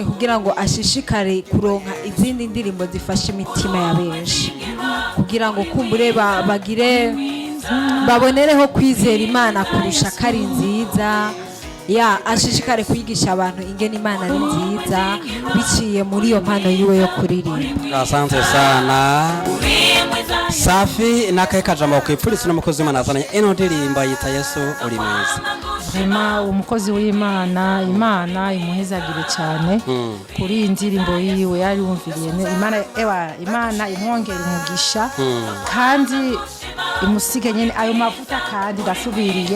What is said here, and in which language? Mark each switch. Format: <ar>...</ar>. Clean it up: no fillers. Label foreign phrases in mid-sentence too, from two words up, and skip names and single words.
<rn>kugira ngo ashishikare kuronka izindi ndirimbo zifasha imitima ya benshi kugira ngo kumbure babonereho kwizera Imana kurusha kari nziza ashishikare kwigisha abantu ingene Imana ari nziza biciye muri iyo mpano yiwe yo kuririmba.</rn> <sw>Asante sana</sw> <rn>Safi nakaye kajambo kwipfurisa n'umukozi w'Imana azanye ino ndirimba yita Yesu uri mwiza. Vraiment umukozi w'Imana Imana imuhezagire cyane kuri iyi ndirimbo yiwe yarumviriye Imana imwongera umugisha kandi imusige nyene ayo mavuta kandi gasubiriye</rn>